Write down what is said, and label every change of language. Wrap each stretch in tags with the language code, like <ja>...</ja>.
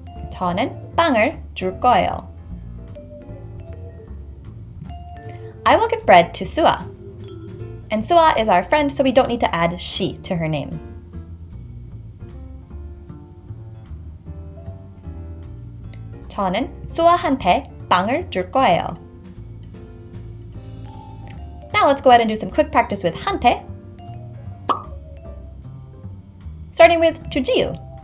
<ko>저는 빵을 줄 거예요.</ko> <en>I will give bread to Sua. And Sua is our friend, so we don't need to add she to her name.</en> <ko>저는 수아한테 빵을 줄 거예요.</ko> <en>Now let's go ahead and do some quick practice with 한테. Starting with to 지유.</en>